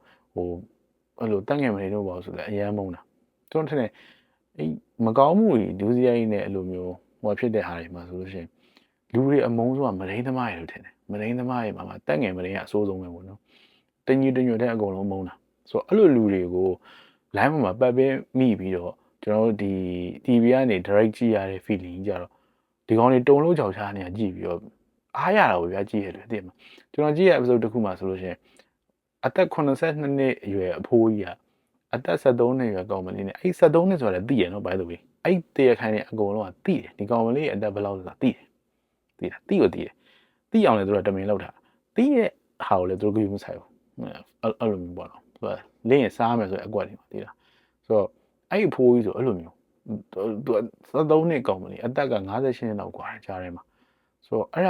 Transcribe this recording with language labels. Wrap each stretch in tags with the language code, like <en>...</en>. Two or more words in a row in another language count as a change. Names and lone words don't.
<my>ဟိုအဲ့လိုတက်ငယ်မနေတော့ပါဘူးဆိုလည်းအရန်မုန်းတာကျွန်တော်ထင်တယ်အဲ့မကောင်းမှုတွေဒုစရိုက်နဲ့အဲ့လိုမျိုးဟိုဖြစ်တဲ့ဟာတွေမှာဆိုလို့ရှိရင်လူတွေအမုန်းဆိုတာမရင်းသမားတွေလို့ထင်တယ်မရင်းသမားတွေမှာတက်ငယ်မရင်းကအဆိုးဆုံးပဲပေါ့နော်တညီတညွတ်တဲ့အကုန်လုံးမုန်းတာဆိုတော့အဲ့လိုလူတွေကို line မှာပတ်ပေးမိပြီးတော့ကျွန်တော်တို့ဒီ TV ကနေ direct ကြည့်ရတဲ့ feeling ကြတော့ဒီကောင်တွေတုံလို့ကြောက်ချားနေကြည့်ပြီးတော့အားရတာပေါ့ဗျာကြည့်ရတယ်သိမှာကျွန်တော်ကြည့်ရ episode တစ်ခုမှဆိုလို့ရှိရင်အသက်82နှစ်အရွယ်အဖိုးကြီးကအသက်73နှစ်အရွယ်ကောင်မလေးနဲ့အဲ့73နှစ်ဆိုတာလည်းသိရနော် by</my> <en>the way</en> <my>အဲ့တရားခိုင်နေအကုန်လုံးကသိတယ်ဒီကောင်မလေးရဲ့အသက်ဘယ်လောက်ဆိုတာသိတယ်သိလားသိကိုသိတယ်သိအောင်လည်းသူတို့တမင်လောက်တာသိရဲ့ဟာကိုလည်းသူတို့ကြည့်မဆိုင်ဘူးအဲ့လိုမျိုးပေါ့နော်သူကလ င်းရင်စားမယ်ဆိုရင်အကွက်တွေမှာသိလားဆိုတော့အဲ့အဖိုးကြီးဆိုအဲ့လိုမျိုးသူ73နှစ်ကောင်မလေးအသက်က58နှစ်လောက်กว่าကြားထဲမှာဆိုတော့အဲ့ဒါ</my>